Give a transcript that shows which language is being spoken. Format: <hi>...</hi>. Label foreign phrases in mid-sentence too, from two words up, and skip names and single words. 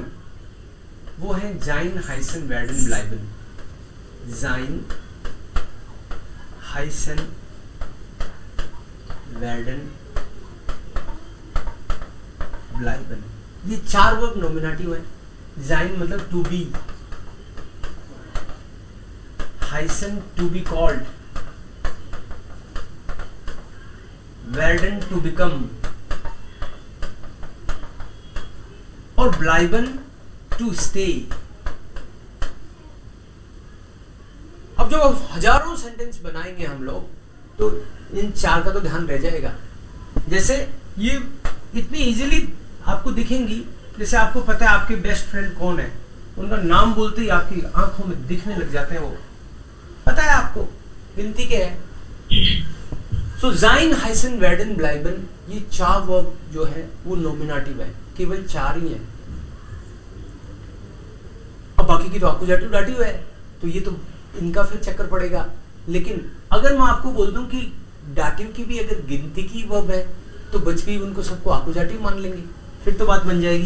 <hi>वो है</hi> <de>sein, heißen, werden, bleiben. sein, heißen, werden, bleiben.</de> <hi>ये 4</hi> <en>verb nominative</en> <hi>है। sein मतलब</hi> <en>to be,</en> <hi>heißen</hi> <en>to be called,</en> <hi>werden</hi> <en>to become</en> <hi>और bleiben</hi> <en>to stay.</en> <hi>अब जब हजारों सेंटेंस बनाएंगे हम लोग तो इन 4 का तो ध्यान रह जाएगा। जैसे ये इतनी इजीली आपको दिखेंगी, जैसे आपको पता है आपके</hi> <en>best friend</en> <hi>कौन है, उनका नाम बोलते ही आपकी आंखों में दिखने लग जाते हैं, वो पता है आपको, गिनती के है।</hi> <de>सो sein, heißen, werden, bleiben,</de> <hi>ये 4 वर्ब जो है वो नॉमिनेटिव है, केवल 4 ही है। अब बाकी की तो</hi> <en>accusative dative</en> <hi>है, तो ये तो इनका फिर चक्कर पड़ेगा। लेकिन अगर मैं आपको बोल दूं कि डाटिव की भी अगर गिनती की वर्ब है तो बच भी उनको सबको एक्यूजेटिव मान लेंगे, फिर तो बात बन जाएगी।</hi>